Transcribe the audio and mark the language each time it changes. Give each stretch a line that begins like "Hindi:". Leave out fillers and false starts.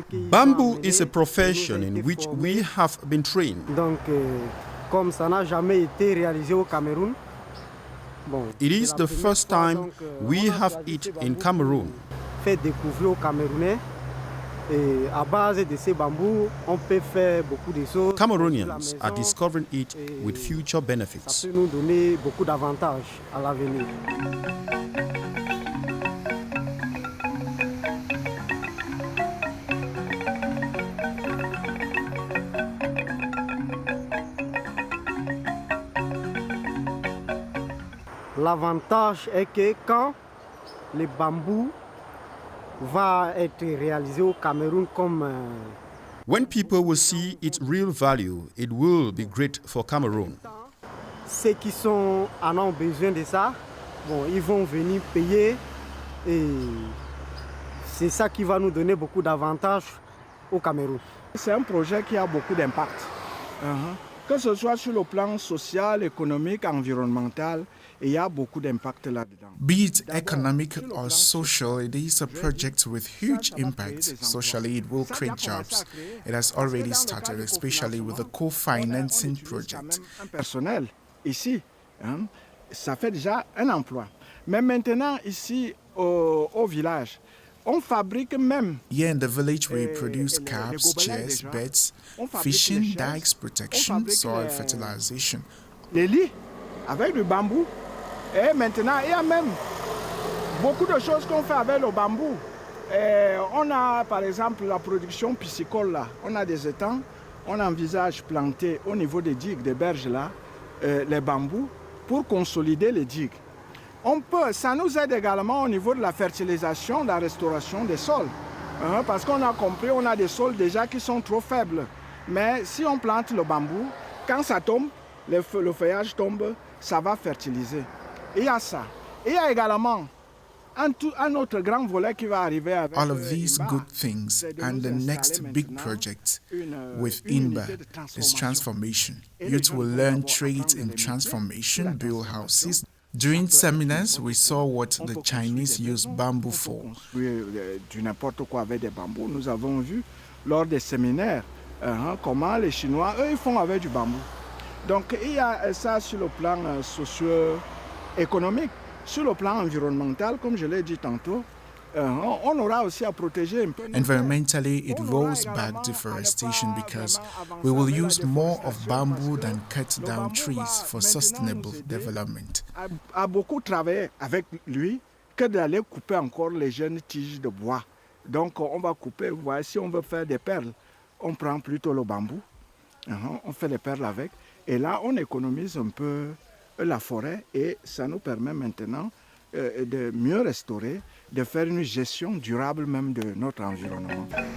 English: Bamboo is a profession in which we have been trained.
French: Donc, comme ça n'a jamais été réalisé au Cameroun.
English: It is the first time we have it in Cameroon.
French: Fait découvrir aux Camerounais. Et à base de ces bambous, on peut faire beaucoup de choses.
English: Cameroonians are discovering it with future benefits.
French: Ça peut nous donner beaucoup d'avantages à l'avenir. L'avantage est que quand le bambou va être réalisé au Cameroun comme...
English: When people will see its real value, it will be great for Cameroon.
French: Ceux qui en ont besoin de ça, ils vont venir payer et c'est ça qui va nous donner beaucoup d'avantages au Cameroun. C'est un projet qui a beaucoup d'impact. Que ce soit sur le plan social, économique, environnemental, il y a beaucoup d'impact là-dedans.
English: Be it economic or social, it is a project with huge impact. Socially, it will create jobs. It has already started, especially with the co-financing project.
French: Un personnel, ici, ça fait déjà un emploi. Mais maintenant, ici, au village, on fabrique même.
English: Here in the village, we produce caps, chairs, beds, fishing, dikes, protection, soil fertilization.
French: Les lits avec du bambou. Et maintenant, il y a même beaucoup de choses qu'on fait avec le bambou. On a par exemple la production piscicole là. On a des étangs, on envisage planter au niveau des digues, des berges là, les bambous pour consolider les digues. Ça nous aide également au niveau de la fertilisation, de la restauration des sols. Parce qu'on a compris, on a des sols déjà qui sont trop faibles. Mais si on plante le bambou, quand ça tombe, le feuillage tombe, ça va fertiliser. Il y a ça. Il y a également un autre grand volet qui va arriver avec...
English: All of these good things and the next big project with INBAR is transformation. Youth will learn trades in transformation, build houses. During seminars, we saw what the Chinese use bamboo for.
French: Du n'importe quoi avec des bambous. Nous avons vu lors des séminaires comment les Chinois, eux, ils font avec du bambou. Donc il y a ça sur le plan socio-économique. Sur le plan environnemental, comme je l'ai dit tantôt, on aura aussi à protéger un peu.
English: Environmentally, it rolls back deforestation because we will use more of bamboo than cut down trees for sustainable development.
French: A beaucoup travaillé avec lui que d'aller couper encore les jeunes tiges de bois. Donc on va couper, vous voyez, si on veut faire des perles, on prend plutôt le bambou, on fait les perles avec, et là on économise un peu la forêt et ça nous permet maintenant de mieux restaurer, de faire une gestion durable même de notre environnement.